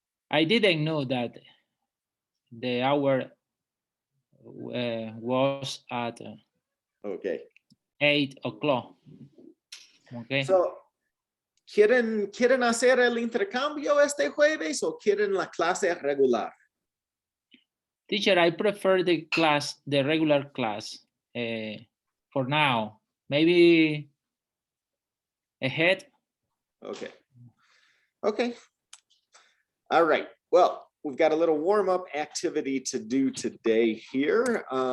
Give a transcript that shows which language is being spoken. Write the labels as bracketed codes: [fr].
[en] I didn't know that the hour was at Okay. 8 o'clock. Okay. [es] So, ¿quieren hacer el intercambio este jueves o quieren la clase regular? [en] Teacher, I prefer the regular class for now. Maybe ahead. Okay. Okay. All right. Well, we've got a little warm-up activity to do today here.